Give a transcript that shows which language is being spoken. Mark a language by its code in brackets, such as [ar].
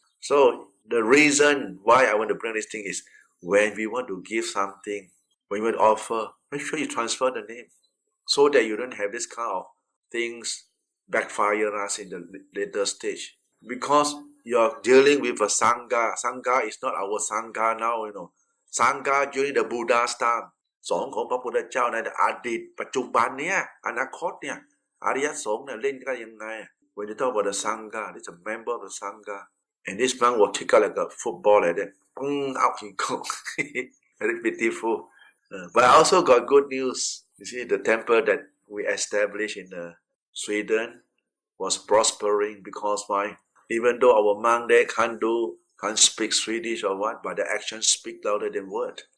[en] So the reason why I want to bring this thing is when we want to give something, when we want to offer, make sure you transfer the name so that you don't have this kind of things backfire us in the later stage. Because you're dealing with a Sangha. Sangha is not our Sangha now, Sangha during the Buddha's time [th] สงฆ์ของพระพุทธเจ้าในอดีตปัจจุบันเนี่ยอนาคตเนี่ยอริยสงฆ์เนี่ยเล่นกันยังไง [en] When you talk about the Sangha, this is a member of the Sangha. And this monk will kick out like a football like that. Out he goes. Very beautiful. But I also got good news. You see, the temple that we established in Sweden was prospering because why? Even though our monk there can't speak Swedish or what, but the actions speak louder than word.